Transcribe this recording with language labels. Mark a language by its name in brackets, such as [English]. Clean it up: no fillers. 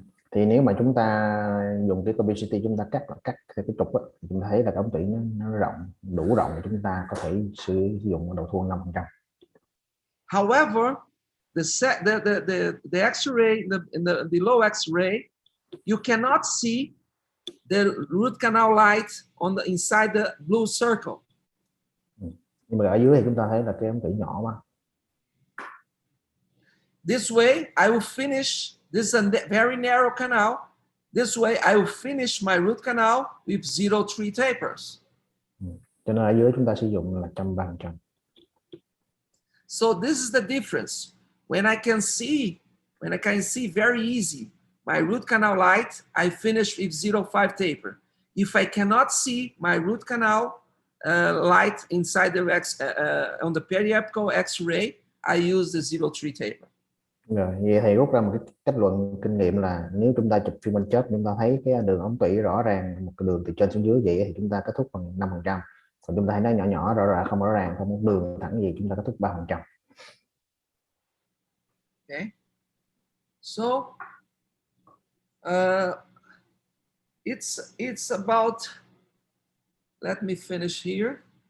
[Vietnamese] Thì nếu mà chúng ta dùng cái capacity, chúng ta cắt theo cái trục á, thì chúng ta thấy là cái ống tủy nó rộng, đủ rộng để chúng ta có thể sử dụng đầu thuông 5%. [English] However, the X-ray, the low X-ray, you cannot see the root canal light on the inside the blue circle. [Vietnamese] Nhưng mà ở dưới thì chúng ta thấy là cái ống tủy nhỏ quá. [English] This way, I will finish. This is a very narrow canal. This way, I will finish my root canal with 0.3 tapers. [Vietnamese] Cho nên ở dưới chúng ta sử dụng là 130%. [English] So this is the difference. When I can see very easy my root canal light, I finish with 0.5 taper. If I cannot see my root canal light inside the on the periapical X-ray, I use the 0.3 taper. [Vietnamese] Rồi, vậy thầy rút ra một cái kết luận kinh nghiệm là nếu chúng ta chụp phim bên chớp, chúng ta thấy cái đường ống tủy rõ ràng, một cái đường từ trên xuống dưới vậy thì chúng ta kết thúc bằng 5%. Còn chúng ta thấy nó nhỏ nhỏ rõ ràng, không rõ ràng, không có đường thẳng gì, chúng ta kết thúc 3%. [English] Okay. So it's about, let me finish here.